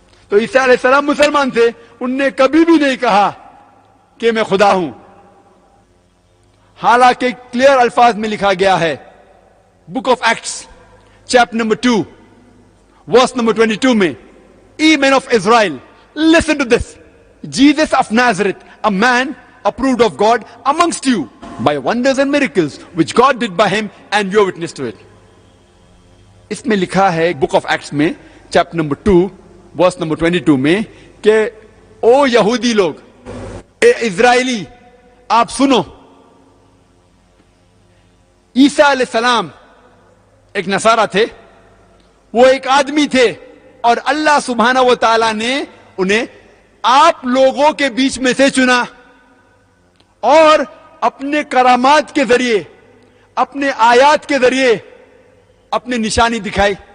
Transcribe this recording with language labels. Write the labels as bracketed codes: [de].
[hi] तो ईसा अलैहि सलाम मुसलमान थे, उनने कभी भी नहीं कहा कि मैं खुदा हूं। हालांकि क्लियर अल्फाज में लिखा गया है book of acts chapter number 2 verse number 22 में, [en] Ye men of Israel, listen to this. Jesus of Nazareth, a man approved of God amongst you by wonders and miracles which God did by him, and you are witness to it. [hi] इसमें लिखा है book of acts में chapter number 2 verse number 22 में कि ओ यहूदी लोग, ए Israeli, आप सुनो। ईसा अलैहि सलाम एक नसारा थे, वो एक आदमी थे, और अल्लाह सुब्हाना व तआला ने उन्हें आप लोगों के बीच में से चुना और अपने करामात के जरिए, अपने आयात के जरिए अपनी निशानी दिखाई।